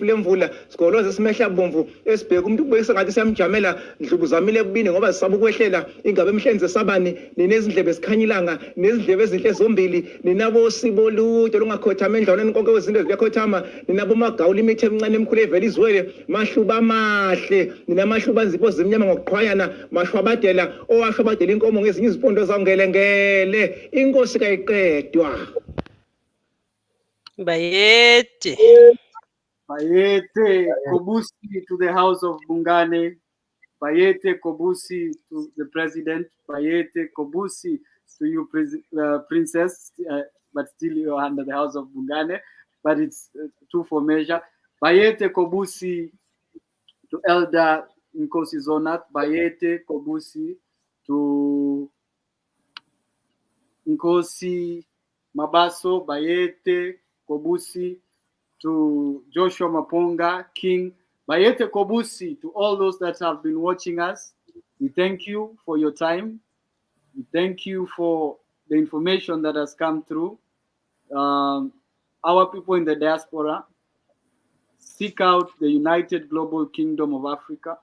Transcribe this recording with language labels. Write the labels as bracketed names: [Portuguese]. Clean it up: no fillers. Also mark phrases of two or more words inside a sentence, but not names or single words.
[Zulu] lemvula sigoloze simehla bomvu esibheka umuntu kubekisa ngathi siyamjamela ndlubu zamile kubini ngoba zisaba ukwehlela ingabe emhlenze sabani ninezindlebe sikhanyilanga nezindlebe ezinhle zombili ninabo sibolude lungakhothama endlwaneni konke kwezinto ziyakhothama ninabo magawula imithi emncane emkhulu evela izwele mahluba mahle ninamahluba nzipho zimnyama ngokuqhwayana mashwabadela owashwabadela inkomo ngezinye izipondo zangelengele inkosi kayiqedwa. [English] Bayete Kobusi to the house of Bungane. Bayete Kobusi to the president. Bayete Kobusi to you, princess, but still you are under the house of Bungane, but it's two for measure. Bayete Kobusi to Elder Nkosi Zonat. Bayete Kobusi to Nkosi Mabaso. Bayete Kobusi to Joshua Maponga, King. Bayete Kobusi, to all those that have been watching us, we thank you for your time. We thank you for the information that has come through. Our people in the diaspora, seek out the United Global Kingdom of Africa.